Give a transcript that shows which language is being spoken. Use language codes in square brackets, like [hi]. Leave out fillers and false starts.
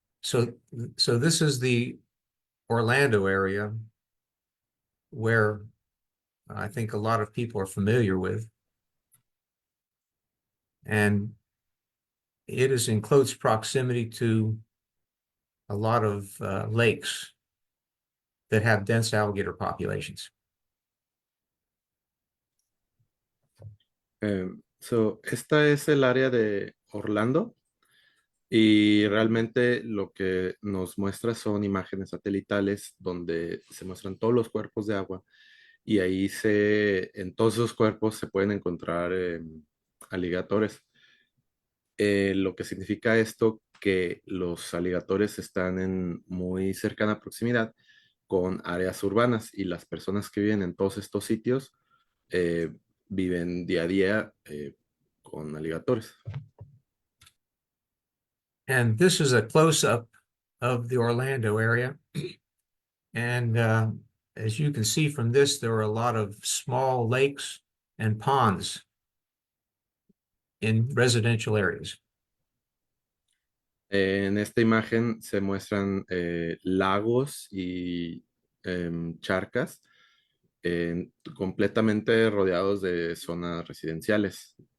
[en] So this is the Orlando area where I think a lot of people are familiar with. And it is in close proximity to a lot of lakes that have dense alligator populations. [es] So esta es el área de Orlando y realmente lo que nos muestra son imágenes satelitales donde se muestran todos los cuerpos de agua y ahí en todos esos cuerpos se pueden encontrar aligatores. Lo que significa esto que los aligatores están en muy cercana proximidad con áreas urbanas y las personas que viven en todos estos sitios viven día a día con aligatores. [en] And this is a close-up of the Orlando area. And as you can see from this, there are a lot of small lakes and ponds in residential areas. [es] En esta imagen se muestran lagos y charcas completamente rodeados de zonas residenciales.